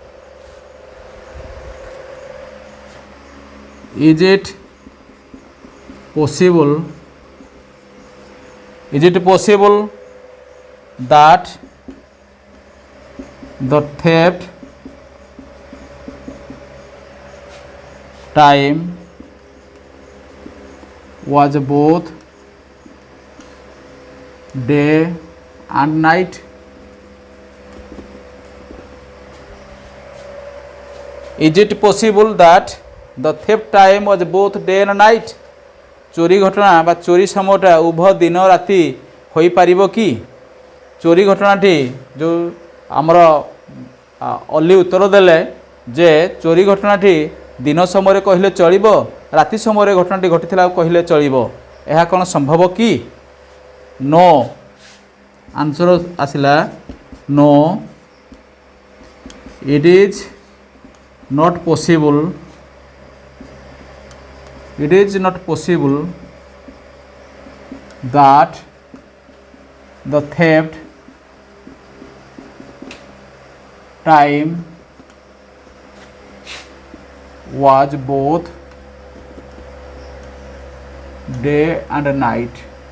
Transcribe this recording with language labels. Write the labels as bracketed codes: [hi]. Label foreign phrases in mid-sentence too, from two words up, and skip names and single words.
[en] Is it possible that the theft time was both day and night? Is it possible that the theft time was both day and night? [or] ଚୋରି ଘଟଣା ବା ଚୋରି ସମୟଟା ଉଭୟ ଦିନ ରାତି ହୋଇ ପାରିବ କି? ଚୋରି ଘଟଣାଟି ଯୋ ଆମର ଅଲି ଉତ୍ତର ଦେଲେ ଯେ ଚୋରି ଘଟଣାଟି ଦିନ ସମୟ କହିଲେ ଚଳିବ ରାତି ସମୟ ଘଟଣାଟି ଘଟିଥିଲା କହିଲେ ଚଳିବ ଏହା କେଉଁ ସମ୍ଭବ କି? [en] no answer आसिला no it is not possible that the theft time was both day and night.